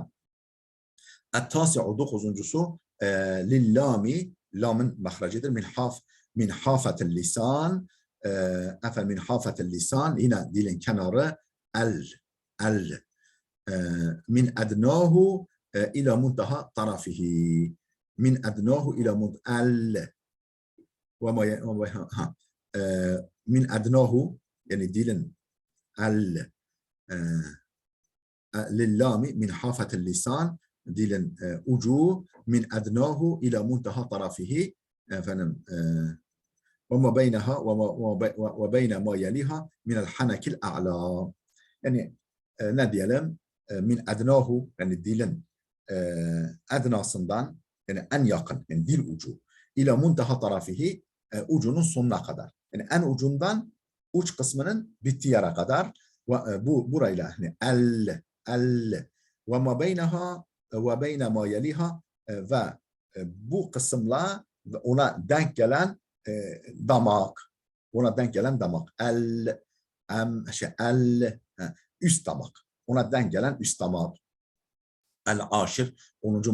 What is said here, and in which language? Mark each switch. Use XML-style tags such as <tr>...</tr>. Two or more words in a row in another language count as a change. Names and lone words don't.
<ar>التاسع dokuzuncusu للام</ar> <tr>lamın mahrecidir</tr> <ar>من حافة اللسان من حافة اللسان</ar> <tr>yine dilin kenarı</tr> <ar>ال من أدناه إلى منتهى طرفه من أدناه إلى ال من أدناه</ar> <tr>yani dilin</tr> <ar>el للام من حافة اللسان</ar> <tr>dilin ucu</tr> <ar>من أدناه إلى منتهى طرفه وما بينها وبين ما يليها من الحنك الأعلى</ar> <tr>yani ne diyelim</tr> <ar>من أدناه</ar> <tr>yani dilin adnasından yani en yakın yani dil ucu</tr> <ar>إلى منتهى طرفه</ar> <tr>ucunun sonuna kadar yani en ucundan uç kısmının bittiği yere kadar ve bu burayla yani el</tr> <ar>وما بينها وبين ما يليها</ar> <tr>ve bu kısımla ona denk gelen damak el üst damak ona denk gelen üst damak el-aşir 10.</tr>